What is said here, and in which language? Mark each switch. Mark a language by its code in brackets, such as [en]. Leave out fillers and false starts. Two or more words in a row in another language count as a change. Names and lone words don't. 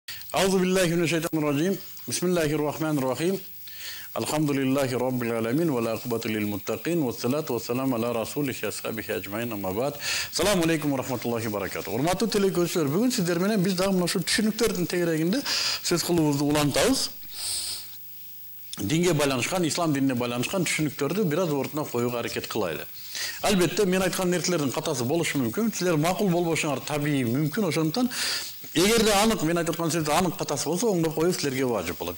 [ar] أعوذ بالله من الشيطان الرجيم. بسم الله الرحمن الرحيم. الحمد لله رب العالمين والعاقبة للمتقين والصلاة والسلام على رسوله وأصحابه أجمعين أما بعد. السلام عليكم ورحمة الله وبركاته. [ky] Урматтуу телекөрүүчүлөр, бүгүн сиздер менен биз дагы мына ушу түшүнүктөрдүн тегерегинде сөз кылуубузду улантабыз. Dinge байланышкан, ислам динине байланышкан түшүнүктөрдү бир аз ортуна коюуга аракет кылайлы. Албетте мен айткан нерселердин катасы болушу мүмкүн, силер макул болбошуңар табигый мүмкүн, ошондуктан эгерде анык мен айтып аткан сөздү анык катасы болсо оңдоп коюу силерге важып болот.